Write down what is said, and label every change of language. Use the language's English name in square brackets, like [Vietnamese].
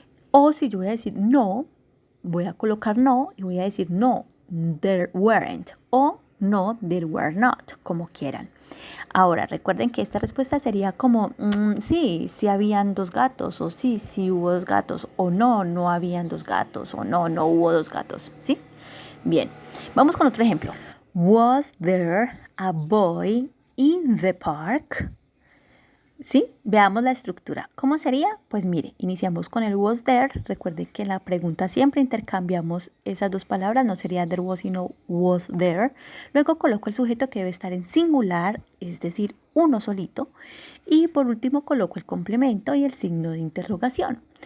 [Spanish] O si yo voy a decir no, voy a colocar no y voy a decir [English] no, there weren't [Spanish] o [English] no, there were not, [Spanish] como quieran. Ahora, recuerden que esta respuesta sería como sí, sí habían 2 gatos, o sí, sí hubo 2 gatos, o no, no habían 2 gatos, o no, no hubo 2 gatos, ¿sí? Bien, vamos con otro ejemplo. [English] Was there a boy in the park? [Spanish] ¿Sí? Veamos la estructura. ¿Cómo sería? Pues mire, iniciamos con el [English] was there. [Spanish] Recuerden que en la pregunta siempre intercambiamos esas 2 palabras. No sería [English] there was, [Spanish] sino [English] was there. [Spanish] Luego coloco el sujeto que debe estar en singular, es decir, uno solito. Y por último coloco el complemento y el signo de interrogación.